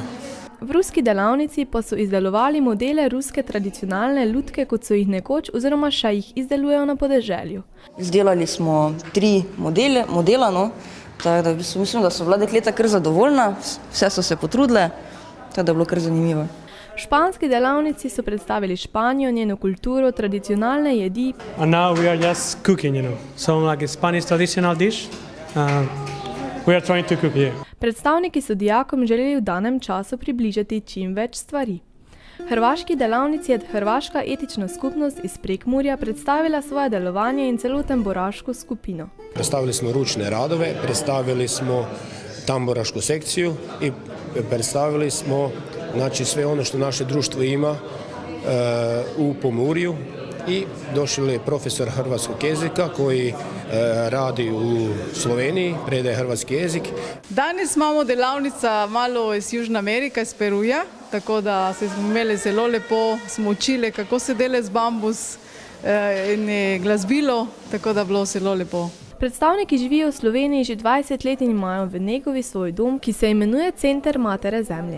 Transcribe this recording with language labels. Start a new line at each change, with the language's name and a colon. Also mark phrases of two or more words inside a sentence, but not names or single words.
Slovenian: V ruski delavnici pa so izdelovali modele ruske tradicionalne lutke, kot so jih nekoč oziroma še jih izdelujejo na podeželju. Izdelali smo 3 modela, tako da mislim, da so bila dekleta kar zadovoljna, vse so se potrudile, tako da je bilo kar zanimivo. V španski delavnici so predstavili Španijo, njeno kulturo, tradicionalne jedi.
English: And now we are just cooking, so like a Spanish traditional dish. We are trying to cook here.
Slovenian: Predstavniki so dijakom želeli v danem času približati čim več stvari. V hrvaški delavnici je Hrvaška etična skupnost iz Prekmurja predstavila svoje delovanje in celoten boraško skupino.
Croatian: Predstavili smo ručne radove, predstavili smo tamburašku sekciju i predstavili smo sve ono što naše društvo ima u Pomurju. I došel je profesor hrvatskog jezika koji radi u Sloveniji, predaje hrvatski jezik.
Slovenian: Danes imamo delavnica malo iz Južne Amerike, iz Peruja, tako da smo imeli zelo lepo, smo učili, kako se dela z bambus in glasbilo, tako da bilo zelo lepo. Predstavniki živijo v Sloveniji že 20 let in imajo v Negovi svoj dom, ki se imenuje Center Matere Zemlje.